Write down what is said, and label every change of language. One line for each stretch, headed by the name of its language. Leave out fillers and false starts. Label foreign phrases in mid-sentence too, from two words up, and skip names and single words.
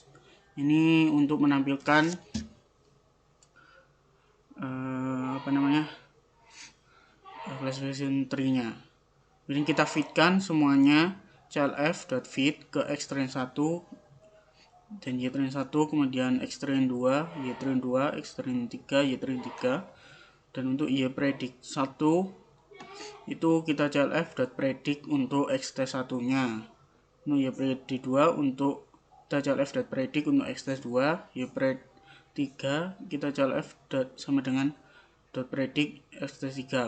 Indonesian: Ini untuk menampilkan
English: classification tree-
Indonesian: nya. Kemudian kita feedkan semuanya clf.feed ke x-train 1 dan y-train 1, kemudian x-train 2, y-train 2, x-train 3, y-train 3. Dan untuk y-predict 1 itu kita clf.predict untuk x-test 1-nya. Untuk y-predict 2 untuk kita clf.predict untuk x-test 2, y-predict 3 kita clf sama dengan .predict x-test 3.